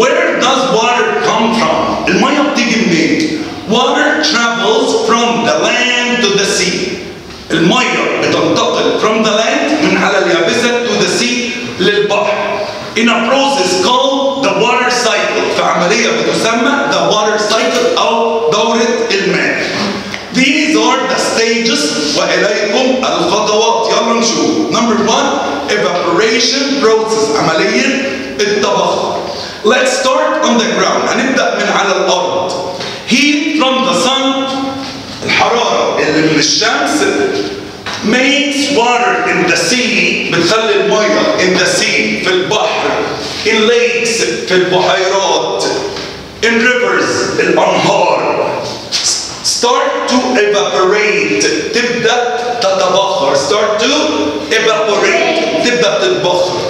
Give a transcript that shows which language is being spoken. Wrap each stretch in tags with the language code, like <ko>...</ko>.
<en>Where does water come from?</en> <ar>المية بتيجي منين؟</ar> <en>Water travels from the land to the sea.</en> <ar>المية بتنتقل</ar> <en>from the land</en> <ar>من على اليابسة</ar> <en>to the sea</en> <ar>للبحر.</ar> <en>In a process called the water cycle.</en> <ar>في عملية بتسمى the water cycle أو دورة الماء.</ar> <en>These are the stages</en> <ar>وإليكم الخطوات. يلا نشوف.</ar> <en>Number 1 evaporation process</en> <ar>عملية التبخر.</ar> <en>Let's start on the ground.</en> <ar>هنبدأ من على الأرض.</ar> <en>Heat from the sun</en> <ar>الحرارة اللي من الشمس</ar> <en>makes water in the sea</en> <ar>بتخلي المية</ar> <en>in the sea</en> <ar>في البحر</ar> <en>in lakes</en> <ar>في البحيرات</ar> <en>in rivers الأنهار start to evaporate</en> <ar>تبدأ تتبخر</ar> <en>start to evaporate تبدأ تتبخر.</en>